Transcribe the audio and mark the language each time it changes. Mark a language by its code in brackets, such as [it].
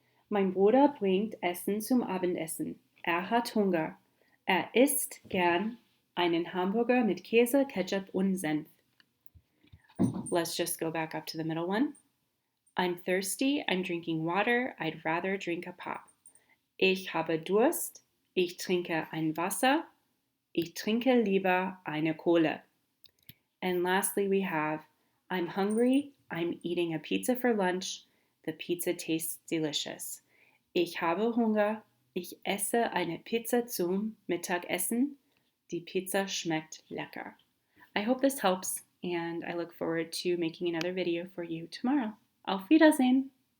[de] Mein Bruder bringt Essen zum Abendessen. Hat Hunger. Isst gern einen Hamburger mit Käse, Ketchup und Senf. [en] Let's just go back up to the middle one. I'm thirsty. I'm drinking water. I'd rather drink a pop. [de] Ich habe Durst. Ich trinke ein Wasser. Ich trinke lieber eine Cola. [en] And lastly, we have, I'm hungry. I'm eating a pizza for lunch. The pizza tastes delicious. [de] Ich habe Hunger. Ich esse eine Pizza zum Mittagessen. Die Pizza schmeckt lecker. [en] I hope this helps, and I look forward to making another video for you tomorrow. [de] Auf Wiedersehen!